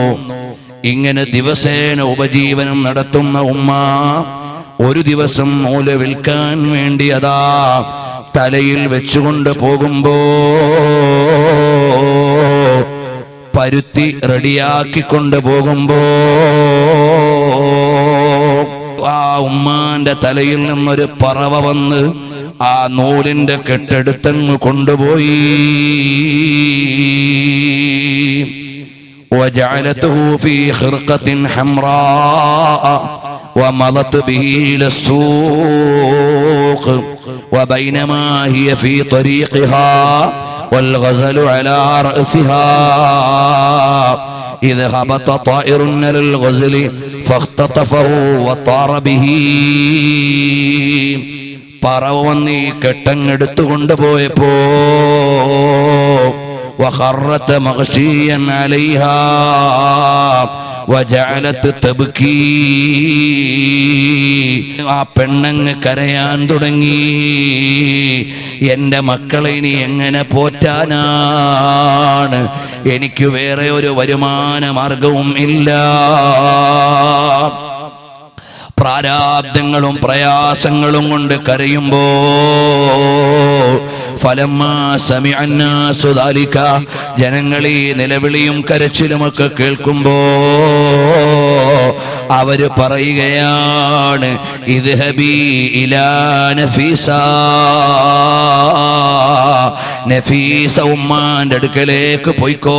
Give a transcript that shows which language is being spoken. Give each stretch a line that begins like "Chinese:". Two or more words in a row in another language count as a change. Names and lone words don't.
Malayalam: ഇങ്ങനെ ദിവസേന ഉപജീവനം നടത്തുന്ന ഉമ്മ ഒരു ദിവസം നൂല് വിൽക്കാൻ വേണ്ടി അതാ തലയിൽ വെച്ചുകൊണ്ട് പോകുമ്പോ പരുത്തി റെഡിയാക്കിക്കൊണ്ട് പോകുമ്പോ ആ ഉമ്മാന്റെ തലയിൽ നിന്നൊരു പറവ വന്ന് ആ നൂലിന്റെ കെട്ടെടുത്തങ്ങ് കൊണ്ടുപോയി.
Arabic: وجعلته في خرقة حمراء ومضت به إلى السوق وبينما هي في طريقها والغزل على رأسها إذ هبط طائر على الغزل فاختطفه وطار به.
Malayalam: പറവ വന്ന് ഈ കെട്ടങ്ങെടുത്തു കൊണ്ടുപോയപ്പോ
Arabic: وخرت مغشيا عليها وجعلت تبكي.
Malayalam: ആ പെണ്ണങ്ങ് കരയാൻ തുടങ്ങി. എന്റെ മക്കളെ ഇനി എങ്ങനെ പോറ്റാനാണ്? എനിക്ക് വേറെ ഒരു വരുമാന മാർഗവും ഇല്ല. പ്രാരാബ്ദങ്ങളും പ്രയാസങ്ങളും കൊണ്ട് കരയുമ്പോ
Arabic: فلما سمع الناس ذلك,
Malayalam: ജനങ്ങൾ ഈ നിലവിളിയും കരച്ചിലുമൊക്കെ കേൾക്കുമ്പോ അവര് പറയുകയാണ്,
Arabic: اذهبي إلى
Malayalam: നഫീസ, നഫീസ ഉമ്മാന്റെ അടുക്കലേക്ക് പോയിക്കോ.